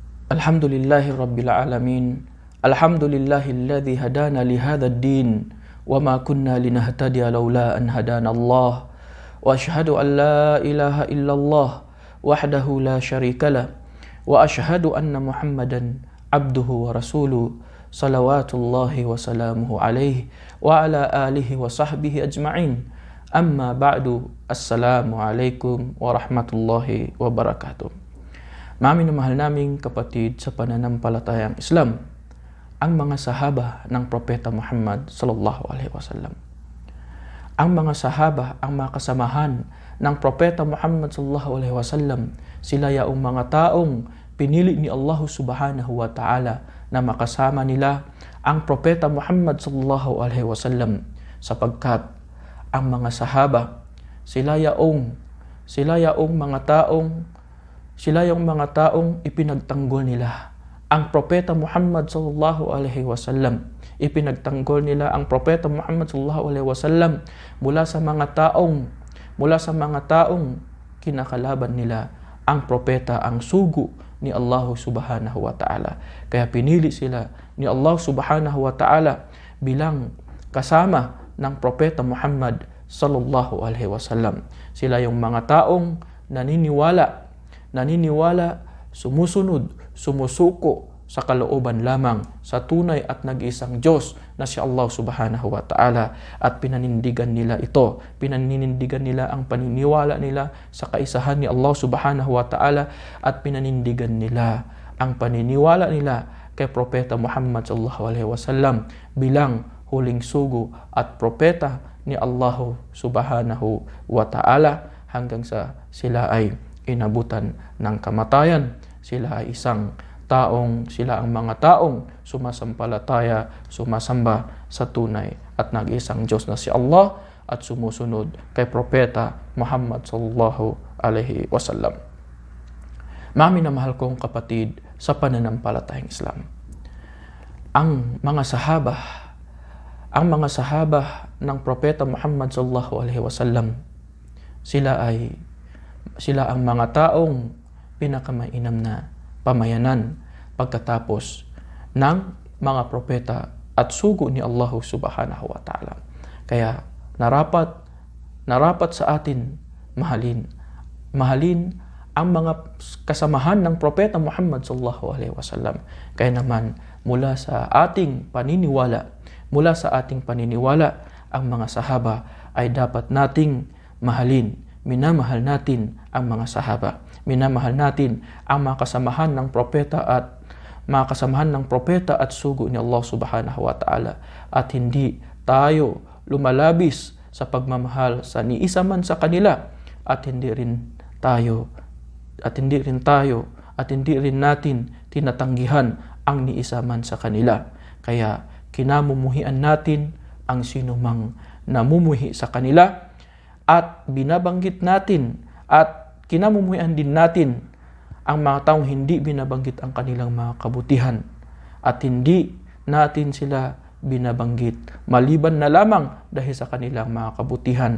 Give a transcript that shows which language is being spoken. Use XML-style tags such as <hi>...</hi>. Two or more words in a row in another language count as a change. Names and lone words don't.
<ar>الحمد لله رب العالمين. الحمد لله الذي هدانا لهذا الدين وما كنا لنهتدي لولا أن هدانا الله. وأشهد أن لا إله إلا الله وحده لا شريك له وأشهد أن محمدا عبده ورسوله صلوات الله وسلامه عليه وعلى آله وصحبه أجمعين. أما بعد. السلام عليكم ورحمة الله وبركاته.</ar> <tl>Mami na mahal naming kapatid sa pananampalatayang Islam, ang mga sahaba ng Propeta Muhammad</tl> <ar>صلى الله عليه وسلم.</ar> <tl>Ang mga sahaba, ang mga kasamahan ng Propeta Muhammad</tl> <ar>صلى الله عليه وسلم,</ar> <tl>sila yaong mga taong pinili ni Allah</tl> <ar>سبحانه وتعالى</ar> <tl>na makasama nila ang Propeta Muhammad</tl> <ar>صلى الله عليه وسلم,</ar> <tl>sapagkat ang mga sahaba, sila yaong mga taong ipinagtanggol nila ang Propeta Muhammad</tl> <ar>صلى الله عليه وسلم.</ar> <tl>Ipinagtanggol nila ang Propeta Muhammad</tl> <ar>صلى الله عليه وسلم</ar> <tl>mula sa mga taong kinakalaban nila ang propeta, ang sugo ni Allah</tl> <ar>سبحانه وتعالى.</ar> <tl>Kaya pinili sila ni Allah</tl> <ar>سبحانه وتعالى</ar> <tl>bilang kasama ng Propeta Muhammad</tl> <ar>صلى الله عليه وسلم.</ar> <tl>Sila yung mga taong naniniwala, sumusunod, sumusuko sa kalooban lamang sa tunay at nag-iisang Diyos na si Allah</tl> <ar>سبحانه وتعالى,</ar> <tl>at pinanindigan nila ang paniniwala nila sa kaisahan ni Allah</tl> <ar>سبحانه وتعالى,</ar> <tl>at pinanindigan nila ang paniniwala nila kay Propeta Muhammad</tl> <ar>صلى الله عليه وسلم</ar> <tl>bilang huling sugo at propeta ni Allah</tl> <ar>سبحانه وتعالى,</ar> <tl>hanggang sa sila ay inabutan ng kamatayan. Sila ang mga taong sumasampalataya, sumasamba sa tunay at nag-iisang Diyos na si Allah, at sumusunod kay Propeta Muhammad</tl> <ar>صلى الله عليه وسلم.</ar> <tl>Mami na mahal kong kapatid sa pananampalatayang Islam, ang mga sahaba ng Propeta Muhammad</tl> <ar>صلى الله عليه وسلم,</ar> <tl>sila ang mga taong pinakamainam na pamayanan pagkatapos ng mga propeta at sugo ni Allah</tl> <ar>سبحانه وتعالى.</ar> <tl>Kaya narapat sa atin mahalin ang mga kasamahan ng Propeta Muhammad</tl> <ar>صلى الله عليه وسلم.</ar> <tl>Kaya naman mula sa ating paniniwala, ang mga sahaba ay dapat nating mahalin. Minamahal natin ang mga sahaba. Minamahal natin ang mga kasamahan ng propeta at sugo ni Allah</tl> <ar>سبحانه وتعالى.</ar> <tl>At hindi tayo lumalabis sa pagmamahal sa niisa man sa kanila, at hindi rin natin tinatanggihan ang niisa man sa kanila. Kaya kinamumuhian natin ang sinumang namumuhi sa kanila, at binabanggit natin at kinamumuhian din natin ang mga taong hindi binabanggit ang kanilang mga kabutihan, at hindi natin sila binabanggit maliban na lamang dahil sa kanilang mga kabutihan.</tl>